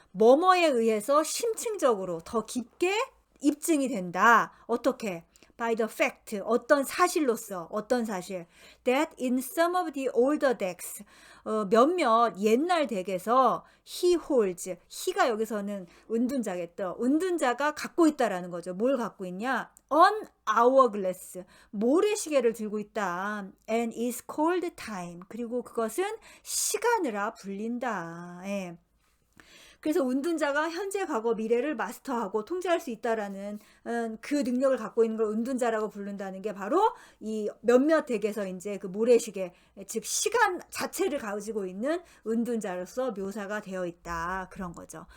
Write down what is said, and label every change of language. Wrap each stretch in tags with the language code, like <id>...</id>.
<ko>뭐뭐에 의해서 심층적으로 더 깊게 입증이 된다. 어떻게?</ko> <en>By the fact,</en> <ko>어떤 사실로서, 어떤 사실,</ko> <en>that in some of the older decks,</en> <ko>몇몇 옛날 덱에서</ko> <en>he holds, he</en> <ko>가 여기서는 은둔자겠죠. 은둔자가 갖고 있다라는 거죠. 뭘 갖고 있냐?</ko> <en>An hourglass,</en> <ko>모래시계를 들고 있다.</ko> <en>And is called time,</en> <ko>그리고 그것은 시간으로 불린다. 예. 그래서 은둔자가 현재, 과거, 미래를 마스터하고 통제할 수 있다라는 그 능력을 갖고 있는 걸 은둔자라고 부른다는 게 바로 이 몇몇 덱에서 이제 그 모래시계, 즉 시간 자체를 가지고 있는 은둔자로서 묘사가 되어 있다. 그런 거죠.</ko>